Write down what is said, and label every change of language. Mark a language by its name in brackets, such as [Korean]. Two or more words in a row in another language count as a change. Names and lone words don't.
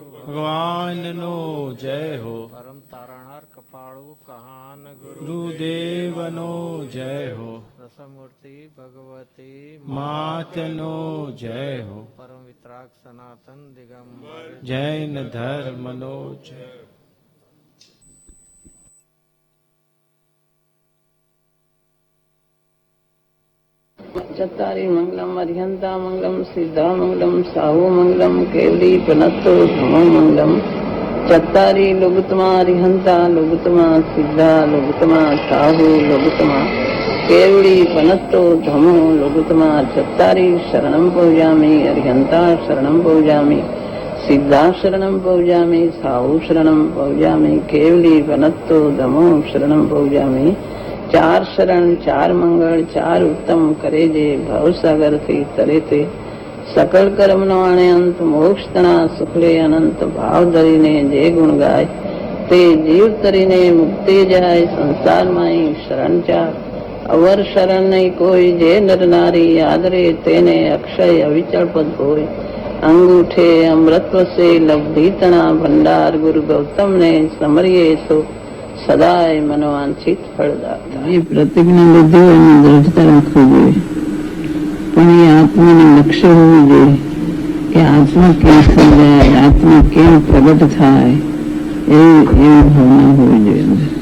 [Gujarati] ભગવાનનો જય હો. પરમ તારણહાર કપાળુ કહાન ગુરુ ગુરુદેવનો જય હો. રસમૂર્તિ ભગવતી માતનો જય હો. પરમ વિતરાગ સનાતન દિગંબર જૈન ધર્મનો જય. [Ardhamāgadhī Prākrit] चत्तारि मंगलम अर्हंता मंगलम सिद्धा मंगलम साहु मंगलम केवली पनत्तो धमो मंगलम चत्तारि लोगुतमा अर्हंता लोगुतमा सिद्धा लोगुतमा साहु लोगुतमा केवली पनत्तो धमो लोगुतमा चत्तारि शरणं पूजामि अर्हंता शरणं पूजामि सिद्धा शरणं पूजामि साहु शरणं पूजामि केवली पनत्तो धमो शरणं पूजामि. [Gujarati] ચાર શરણ ચાર મંગલ ચાર ઉત્તમ કરે જે ભવસાગર થી તરે તે સકલ કર્મ નો આણે અંત મોક્ષ તણા સુખલે અનંત ભાવ ધરીને જે ગુણ ગાય તે જીવ તરીને મુક્તિ જાય સંસાર માંઈ શરણ ચાર અવર શરણ નહીં કોઈ જે નર નારી આદરે તેને અક્ષય અવિચલ પદ હોય અંગૂઠે અમૃતત્વ સે લબ્ધિ તણા ભંડાર ગુરુ ગૌતમ ને સમરિયે સો સદાય મનોવાંછિત ફળદાતા. એ પ્રતિજ્ઞા લીધી હોય એની દ્રઢતા રાખવી જોઈએ, પણ એ આત્માને લક્ષ્ય હોવું જોઈએ કે આત્મા કેમ થઈ જાય, આત્મા કેમ પ્રગટ થાય, એવી ભાવના હોવી જોઈએ.